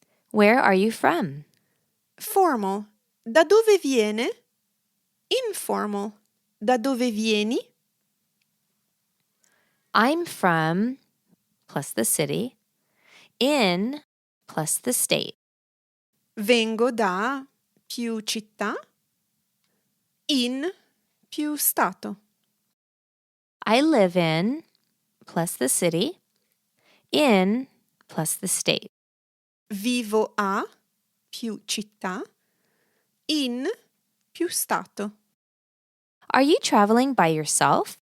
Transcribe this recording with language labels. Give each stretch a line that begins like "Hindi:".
English: Where are you from?
Italian: Formal. Da dove viene? Informal. Da dove vieni?
English: I'm from plus the city, in plus the state.
Italian: Vengo da più città, in più stato.
English: I live in plus the city, in plus the state.
Italian: Vivo a più città, in più stato.
English: Are you traveling by yourself?